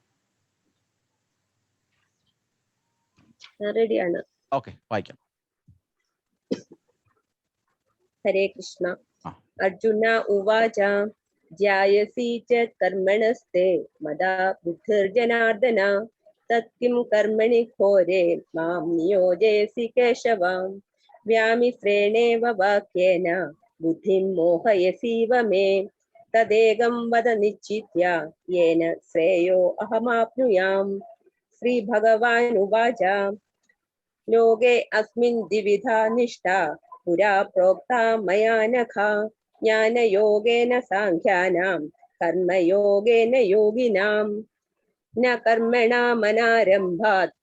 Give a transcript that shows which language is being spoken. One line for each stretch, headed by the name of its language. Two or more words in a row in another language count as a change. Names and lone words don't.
Malayalam: റെഡിയാണ്. ഓക്കെ, വായിക്കാം. ഹരേ കൃഷ്ണ.
Sanskrit: അർജുന ഉവാച ധ്യായസി ച കർമ്മണസ്തേ മദാ ബുദ്ധിർജനാർദ്ദന तत्किं कर्मणि घोरे मां नियोजयसि केशव व्यामिश्रेणेव वाक्येन बुद्धिं मोहयसीव मे तदेकं वद निश्चित्य येन श्रेयो अहमाप्नुयाम् श्रीभगवानुवाच लोके अस्मिन् द्विविधा निष्ठा पुरा प्रोक्ता मया नघ ज्ञानयोगेन सांख्यानां कर्मयोगेन योगिनां न कर्मणामनारम्भात्